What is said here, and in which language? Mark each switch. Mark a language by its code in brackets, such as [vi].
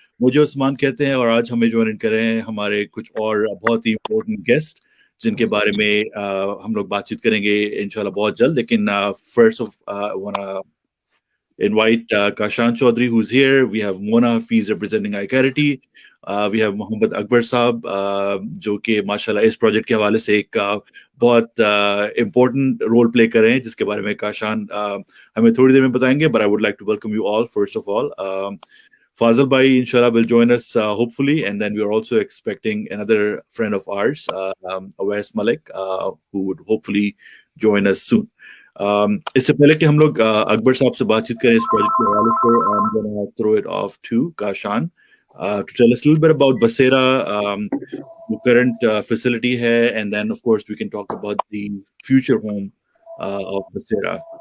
[hi] मुझे उस्मान कहते हैं और आज हमें ज्वाइन कर रहे हैं हमारे कुछ और बहुत ही इम्पोर्टेंट गेस्ट जिनके बारे में हम लोग बातचीत करेंगे इंशाल्लाह बहुत जल्द. [en] लेकिन first of wanna invite Kashan Chaudhary who's here. We have Mona Hafiz representing iCarity. We have [hi] Mohammad Akbar साहब जो कि माशाल्लाह इस प्रोजेक्ट के हवाले से एक बहुत इम्पोर्टेंट रोल प्ले कर रहे हैं जिसके बारे में काशान हमें थोड़ी देर में बताएंगे. [en] But I would like to welcome you all first of all. Fazil Bhai inshallah will join us hopefully, and then we are also expecting another friend of ours, Awais Malik, who would hopefully join us soon. [hi] इससे पहले कि हम लोग अकबर साहब से बातचीत करें इस प्रोजेक्ट के हवाले से, [en] I'm gonna throw it off to Kashan to tell us a little bit about Basera, the current facility here, and then of course we can talk about the future home of Basera.